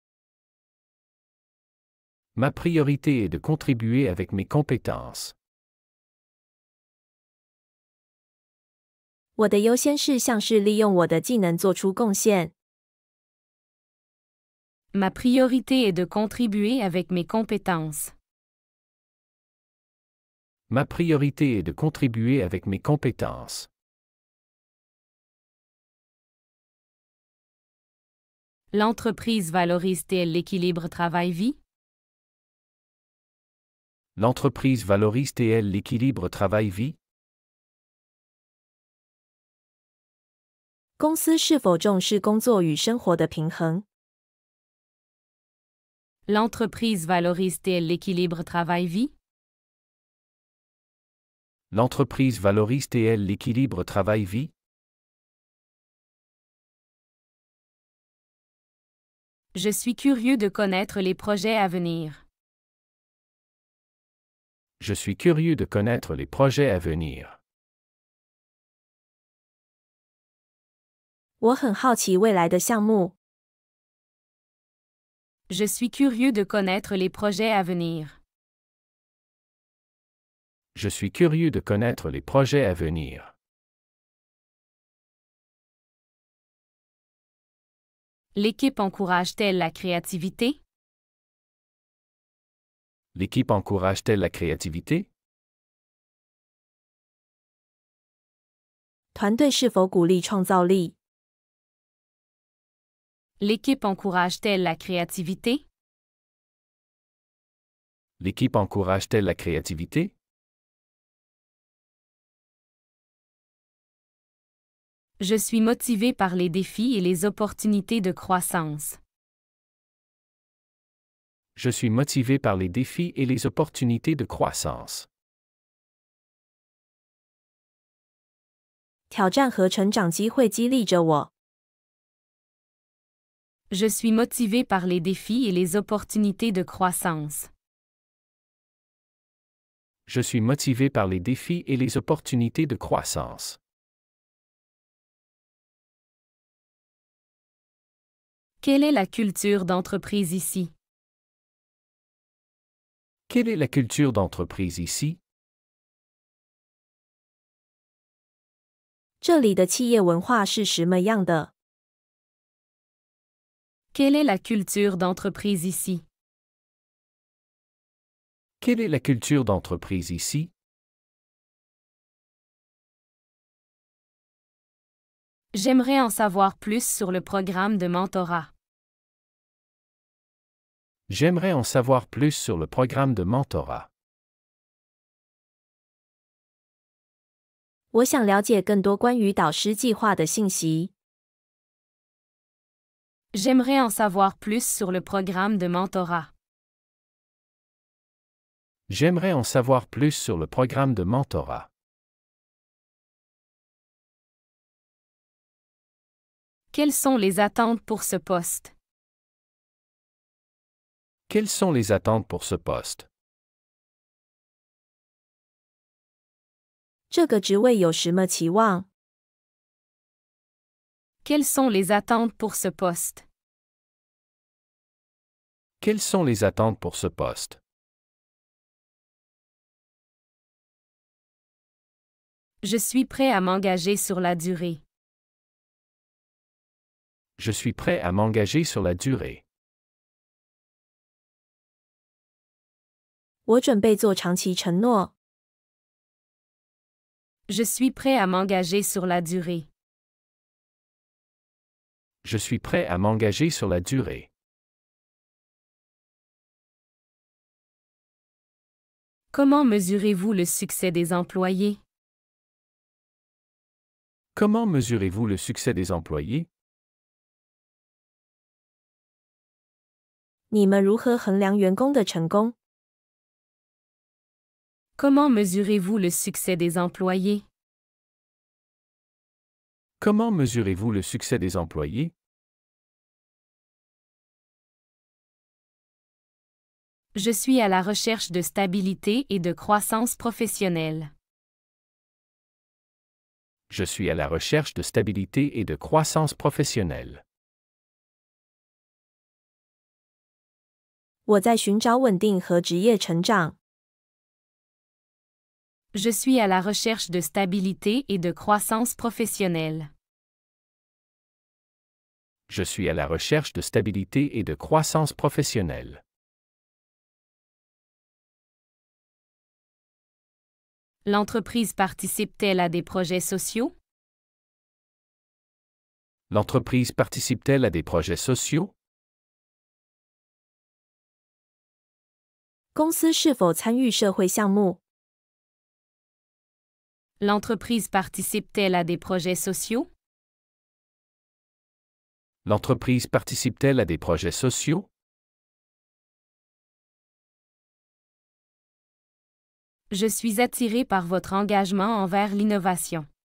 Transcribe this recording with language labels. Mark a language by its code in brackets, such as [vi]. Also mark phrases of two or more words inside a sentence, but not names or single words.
[fr] Ma priorité est de contribuer avec mes compétences. [zh] 我的优先事项是利用我的技能做出贡献。 [fr] Ma priorité est de contribuer avec mes compétences. Ma priorité est de contribuer avec mes compétences. L'entreprise valorise-t-elle l'équilibre travail-vie? L'entreprise valorise-t-elle l'équilibre travail-vie? [zh] 公司是否重视工作与生活的平衡？ [fr] L'entreprise valorise-t-elle l'équilibre travail-vie? L'entreprise valorise-t-elle l'équilibre travail-vie? Je suis curieux de connaître les projets à venir. Je suis curieux de connaître les projets à venir. [zh] 我很好奇未来的项目。 [fr] Je suis curieux de connaître les projets à venir. Je suis curieux de connaître les projets à venir. L'équipe encourage-t-elle la créativité? L'équipe encourage-t-elle la créativité? [zh] 团队是否鼓励创造力？ [fr] L'équipe encourage-t-elle la créativité? L'équipe encourage-t-elle la créativité? Je suis motivé par les défis et les opportunités de croissance. Je suis motivé par les défis et les opportunités de croissance. [zh] 挑战和成长机会激励着我。 [fr] Je suis motivé par les défis et les opportunités de croissance. Je suis motivé par les défis et les opportunités de croissance. Quelle est la culture d'entreprise ici? Quelle est la culture d'entreprise ici? [zh] 这里的企业文化是什么样的？ [fr] Quelle est la culture d'entreprise ici? Quelle est la culture d'entreprise ici? J'aimerais en savoir plus sur le programme de mentorat. J'aimerais en savoir plus sur le programme de mentorat. [zh] 我想了解更多关于导师计划的信息。 [fr] J'aimerais en savoir plus sur le programme de mentorat. J'aimerais en savoir plus sur le programme de mentorat. Quelles sont les attentes pour ce poste? Quelles sont les attentes pour ce poste? [zh] 这个职位有什么期望？ [fr] Quelles sont les attentes pour ce poste? Quelles sont les attentes pour ce poste? Je suis prêt à m'engager sur la durée. Je suis prêt à m'engager sur la durée. [zh] 我准备做长期承诺。 [fr] Je suis prêt à m'engager sur la durée. Je suis prêt à m'engager sur la durée. Comment mesurez-vous le succès des employés? Comment mesurez-vous le succès des employés? [zh] 你们如何衡量员工的成功？ [fr] Comment mesurez-vous le succès des employés? Comment mesurez-vous le succès des employés? Je suis à la recherche de stabilité et de croissance professionnelle. Je suis à la recherche de stabilité et de croissance professionnelle. [zh] 我在寻找稳定和职业成长。 [fr] Je suis à la recherche de stabilité et de croissance professionnelle. Je suis à la recherche de stabilité et de croissance professionnelle. L'entreprise participe-t-elle à des projets sociaux? L'entreprise participe-t-elle à des projets sociaux? [zh] 公司是否参与社会项目？ [fr] L'entreprise participe-t-elle à des projets sociaux? L'entreprise participe-t-elle à des projets sociaux? Je suis attiré par votre engagement envers l'innovation.